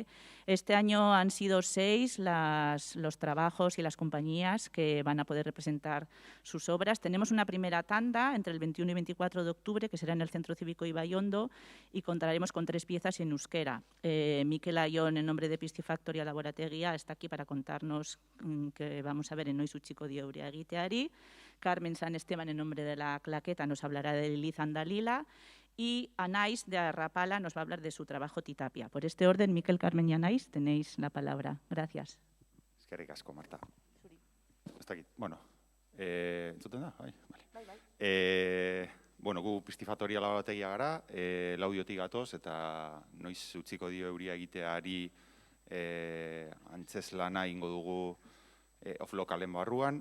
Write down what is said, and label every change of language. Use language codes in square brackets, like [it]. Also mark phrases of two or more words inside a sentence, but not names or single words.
[es] Este año han sido 6 los trabajos y las compañías que van a poder representar sus obras. Tenemos una primera tanda entre el 21 y 24 de octubre, que será en el Centro Cívico Ibaiondo, y contaremos con 3 piezas en euskera. Mikel Aion, en nombre de Piscifactoria Laborategia, está aquí para contarnos que vamos a ver en Noiz utziko dio euria egiteari. Carmen San Esteban, en nombre de la claqueta, nos hablará de Lilith Andalila y Anais de Arrapala nos va a hablar de su trabajo Titapia. Por este orden, Mikel, Carmen y Anais, tenéis la palabra. Gracias. [eu] Eskerrik asko, Marta. Ez dakit, bueno, entzuten da? Bai, vale. Bueno, gu Piscifactoria Laborategia gara, Laudiotik gatoz, eta noiz utziko dio euria egiteari antzeslana ingo dugu Off Localen barruan.